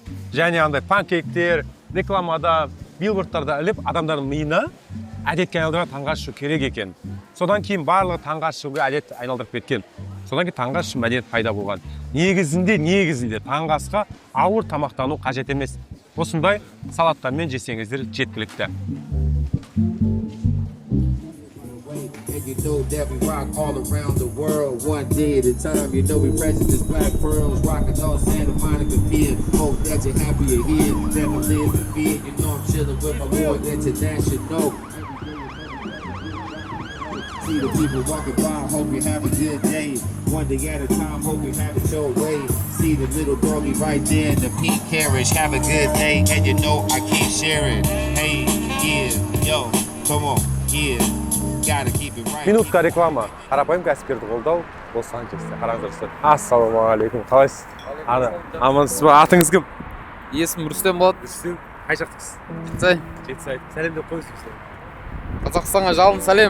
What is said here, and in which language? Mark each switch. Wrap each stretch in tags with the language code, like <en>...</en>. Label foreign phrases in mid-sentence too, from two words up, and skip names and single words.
<kk>Және андай панкейктер, рекламада, билбордтарда іліп, адамдардың миына әдетке айналдырған таңғы ашу керек екен. Содан кейін барлығы таңғы ашуға әдет айналдырып кеткен. Содан кейін таңғы ас мәдениет пайда болған. Негізінде таңғы асқа ауыр тамақтану қажет емес. Осындай салаттармен жесеңіздер жеткілікті.</kk> <en>You know that we rock all around the world, one day at a time. You know we precious as black pearls, rocking on Santa Monica Pier. Hope that you're happy you're here, never live in fear. You know I'm chilling with my boy International. See the people walking by, hope you have a good day. One day at a time, hope you have it your way. See the little doggy right there in the pink carriage, have a good day. And you know I keep sharing. Hey, yeah, yo, come on, yeah.</en> <ru>Минутка реклама.</ru> <kk>Қарапайым кәсіпкерді қолдау Лос-Анджелесте. Қараңыздар. Ассалаумағалейкум. Қалайсыз? Амансыз ба? Атыңыз кім? Есімім Рүстем болады. Рүстем. Қай жақтысыз? Жетісай. Жетісай. Сәлем деп қойыңыз бізге. Қазақстанға жалын сәлем.</kk>